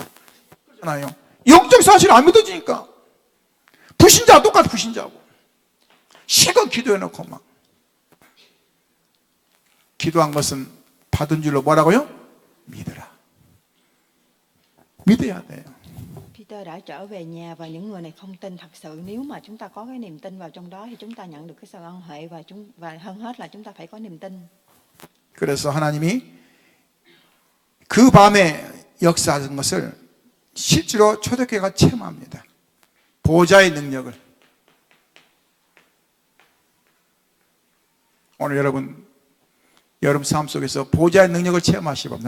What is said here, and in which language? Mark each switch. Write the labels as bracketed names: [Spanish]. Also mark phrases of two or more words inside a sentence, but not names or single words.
[Korean] 그렇잖아요. 영적 사실은 안 믿어지니까. 불신자와 똑같이 불신자고. 실컷 기도해놓고 막. 기도한 것은 받은 줄로 뭐라고요? 믿어라. 믿어야 돼요. [Vietnamese] Peter đã trở về nhà và những người này không tin. Thật sự nếu mà chúng ta có cái niềm tin vào trong đó thì chúng ta nhận được cái sự ân huệ và hơn hết là chúng ta phải có niềm tin. [Korean] 그래서 하나님이 그 밤에 역사하는 것을 실제로 초대교회가 체험합니다. 보좌의 능력을. 오늘 여러분 삶 속에서 보좌의 능력을 체험하시기 바랍니다.